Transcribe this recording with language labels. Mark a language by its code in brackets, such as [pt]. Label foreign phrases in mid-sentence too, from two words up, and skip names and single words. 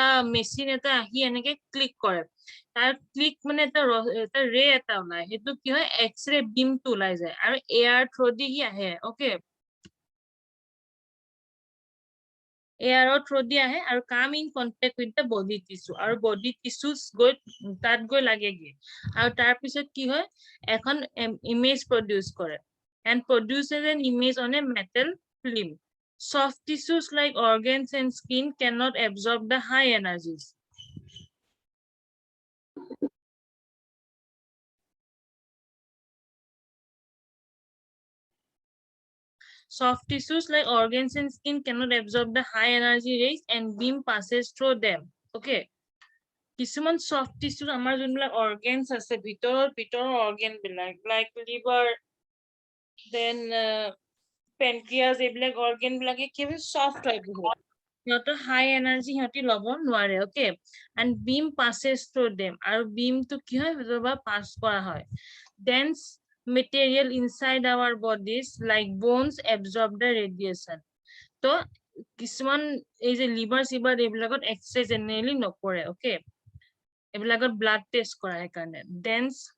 [as] মেচিন এটা আহি এনেকে ক্লিক কৰে তাৰ ক্লিক মানে এটা ৰে এটা ওলাই হেতু কি হয় [en] X-ray beam [as] টো ওলাই যায় আৰু [en] air through [as] দি আহে okay এয়াৰৰ থ্ৰু দি আহে আৰু [en] come in contact with the body tissue [as] আৰু [en] body tissues [as] গৈ তাত গৈ লাগেগে আৰু তাৰ পিছত কি হয় এখন [en] image produce [as] কৰে [en] and produces an image on a metal film. Soft tissues like organs and skin cannot absorb the high energies. Soft tissues like organs and skin cannot absorb the high energy rays and beam passes through them. [as] Okay. কিছুমান [en] soft tissue [as] আমাৰ যোনবিলাক organs আছে ভিতৰৰ organ বিলাক [en] like liver, then pancreas [as] এইবিলাক organ বিলাকে কি হয় soft হয় বহুত সিহঁতৰ [en] high energy [as] সিহঁতি ল'ব নোৱাৰে [en] okay and beam passes through them [as] আৰু beam টো কি হয় ভিতৰৰ pass কৰা হয় [en] dense material inside our bodies like bones absorb the radiation [as] তো কিছুমান এই যে লিভাৰ সিভাৰ এইবিলাকত [en] X-ray generally [as] নকৰে ওকে এইবিলাকত [en] blood test [as] কৰা কাৰণে ডেন্স